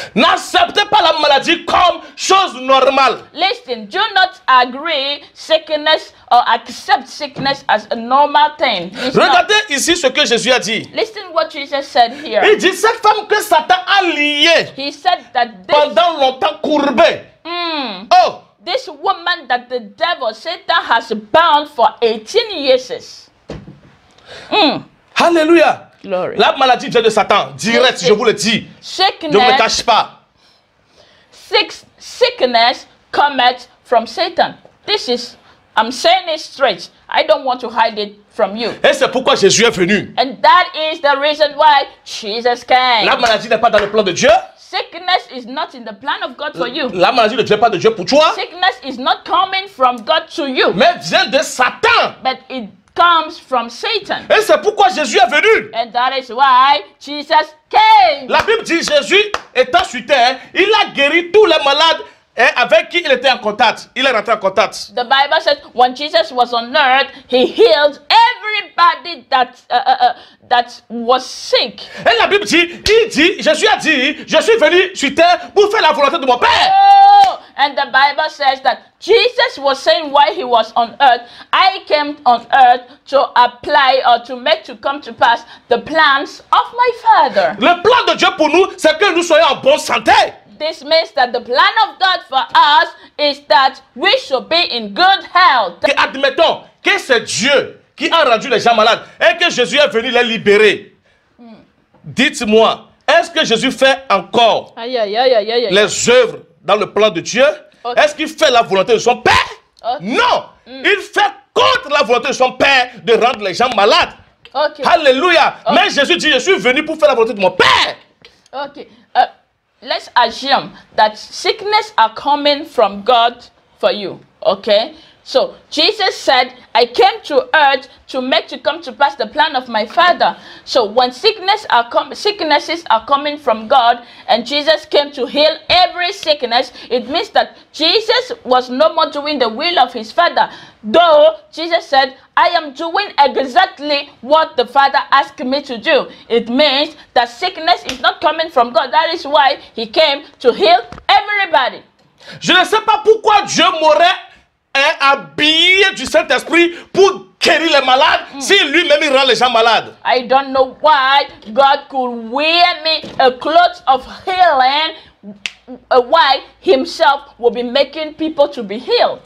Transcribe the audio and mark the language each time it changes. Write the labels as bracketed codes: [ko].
[fr] N'acceptez pas la maladie comme chose normale. [en] Listen, do not agree sickness or accept sickness as a normal thing. [fr] Regardez ici ce que Jésus a dit. [en] Listen what Jesus said here. [fr] Il dit cette femme que Satan a liée [en] He said that [fr] pendant longtemps courbée. Oh, [en] this woman that the devil, Satan, has bound for 18 years. [fr] Alléluia. [en] Glory. [fr] La maladie vient de Satan, direct, je vous le dis. Je ne me cache pas. [en] sickness cometh from Satan. This is, I'm saying it straight. I don't want to hide it from you. [fr] Et c'est pourquoi Jésus est venu. [en] And that is the reason why Jesus came. [fr] La maladie n'est pas dans le plan de Dieu. [en] Sickness is not in the plan of God for you. [fr] La maladie ne vient pas de Dieu pour toi. [en] Sickness is not coming from God to you. [fr] Mais vient de Satan. [en] But it comes from Satan. [fr] Et c'est pourquoi Jésus est venu. [en] And that is why Jesus came. [fr] La Bible dit Jésus étant sur terre, il a guéri tous les malades avec qui il était en contact. Il est rentré en contact. [en] The Bible says when Jesus was on earth, he healed everybody that was sick. [fr] Et la Bible dit, Jésus a dit, je suis venu sur terre pour faire la volonté de mon Père. [en] Oh, and the Bible says that Jesus was saying while he was on earth, I came on earth to apply or to make to come to pass the plans of my Father. [fr] Le plan de Dieu pour nous, c'est que nous soyons en bonne santé. [en] This means that the plan of God for us is that we should be in good health. [fr] Et admettons que c'est Dieu qui a rendu les gens malades et que Jésus est venu les libérer. Dites-moi, est-ce que Jésus fait encore les œuvres dans le plan de Dieu? [en] Okay. [fr] Est-ce qu'il fait la volonté de son Père? [en] Okay. [fr] Non, il fait contre la volonté de son Père de rendre les gens malades. [en] Okay. [fr] Alléluia. Mais Jésus dit, je suis venu pour faire la volonté de mon Père. [en] Okay. Let's assume that sickness are coming from God for you. Okay. So Jesus said, I came to earth to make to come to pass the plan of my Father. So when sicknesses are coming from God and Jesus came to heal every sickness, it means that Jesus was no more doing the will of his Father. Though Jesus said, I am doing exactly what the Father asked me to do. It means that sickness is not coming from God. That is why he came to heal everybody. [fr] Je ne sais pas pourquoi Dieu m'aurait habillé du Saint-Esprit pour guérir les malades si lui-même il rend les gens malades. [en] I don't know why God could wear me a cloth of healing, why himself will be making people to be healed.